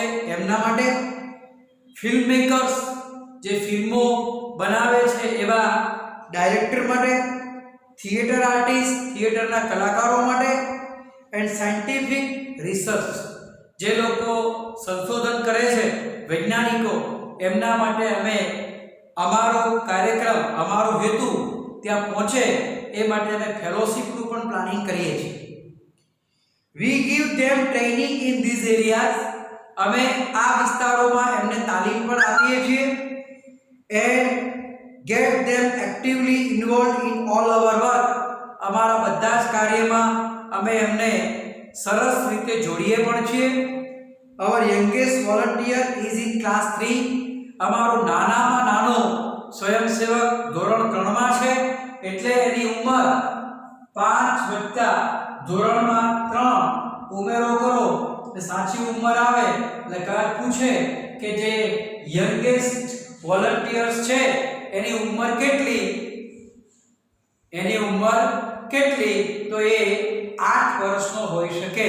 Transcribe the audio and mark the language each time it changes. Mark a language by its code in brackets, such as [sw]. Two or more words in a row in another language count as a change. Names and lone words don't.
[gu] એમના માટે, [en] film makers [gu] જે ફિલ્મો બનાવે છે એવા ડાયરેક્ટર માટે, [en] theatre artist [gu] થિયેટરના કલાકારો માટે, [en] and scientific research [gu] જે લોકો સંશોધન કરે છે વૈજ્ઞાનિકો એમના માટે અમે અમારો કાર્યક્રમ અમારો હેતુ ત્યાં પહોંચે એ માટે અમે ફેલોશિપનું પણ પ્લાનિંગ કરીએ છીએ. [en] We give them training in these areas. [gu] અમે આ વિસ્તારોમાં એમને તાલીમ પણ આપીએ છીએ [en] and get them actively involved in all our work. [gu] અમારા બધા જ કાર્યમાં અમે એમને સરસ રીતે જોડીએ પણ છીએ. [en] Our youngest volunteer is in class 3. [gu] અમારો નાનામાં નાનો સ્વયંસેવક ધોરણ 3 માં છે એટલે એની ઉંમર 5 વત્તા ધોરણમાં 3 ઉમેરો કરો એટલે સાચી ઉંમર આવે એટલે કદાચ પૂછે કે જે [en] youngest volunteers [gu] છે એની ઉંમર કેટલી, તો એ 8 વર્ષનો હોઈ શકે.